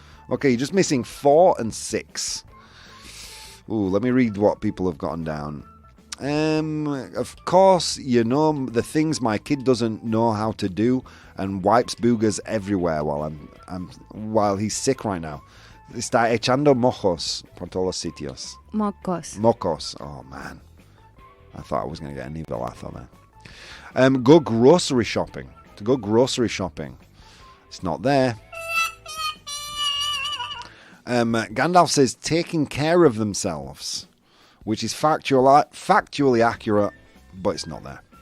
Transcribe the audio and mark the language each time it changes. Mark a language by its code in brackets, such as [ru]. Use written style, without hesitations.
[en] Okay, you're just missing 4 and 6. Ooh, let me read what people have gotten down. Of course, you know the things my kid doesn't know how to do and wipes boogers everywhere while he's sick right now. [es] Está echando mojos por todos los sitios. [en] Mocos. Oh, man. I thought I was going to get an evil laugh on there. Go grocery shopping. To go grocery shopping. It's not there. Gandalf says taking care of themselves, which is factually accurate, but it's not there.